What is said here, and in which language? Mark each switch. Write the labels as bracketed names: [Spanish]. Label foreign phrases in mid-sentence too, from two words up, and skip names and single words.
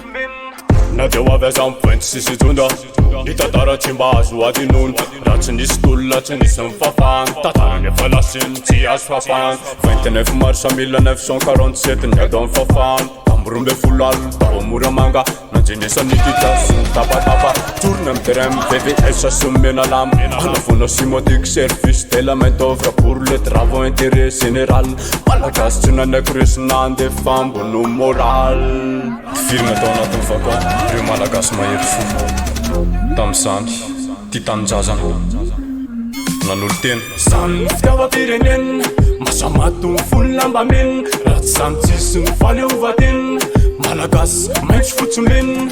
[Malagasy] Na deo avy aza mipointy sisy tondra, ny tantara tsy mba azo adinono, raha tsy nisy tolona tsy nisy mifafana, tantara nefa lasiny tsy azo fafana. 29 mars 1947 niado amin'ny fafana, tamborombe folo alina tao Moramanga, nanjenesa Nikita sy ny tapatapa, torona amy terrain VVS sy mena lamba, anavona simotique [French] service de la main d'œuvre pour les travaux intérêt général, [Malagasy] malagasy tsy nanaiky resina andefa ambony moral. Firina tao anatin'ny vaka, ireo malagasy mahery fo tam'izany ty tanin-jazana nanolo tena. Samy fitiavam-pirenena, masamato ny folo lamba mena, ratsy samy tsisy ny fahaleovan-tena, malagasy maitso fotsy mena.